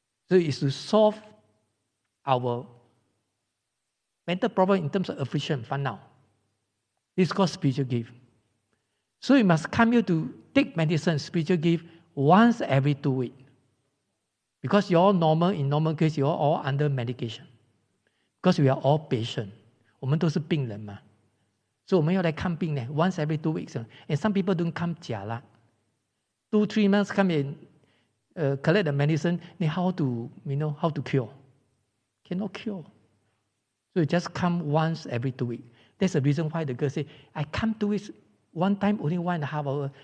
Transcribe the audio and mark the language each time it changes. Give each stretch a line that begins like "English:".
English: So it's to solve our mental problem in terms of affliction, now. This is called spiritual gift. So you must come here to take medicine, spiritual gift, once every 2 weeks. Because you're all normal, in normal case, you're all under medication. Because we are all patient.
Chinese: 我们都是病人嘛. 所以我们要来看病呢 ，
English: once every 2 weeks. And some people don't come
Chinese: 假啦
English: ，2-3 months come and collect the medicine. Then how to how to cure? Cannot cure. So you just come once every 2 weeks. That's the reason why the girl say, I come 2 weeks, one time only 1.5 hours.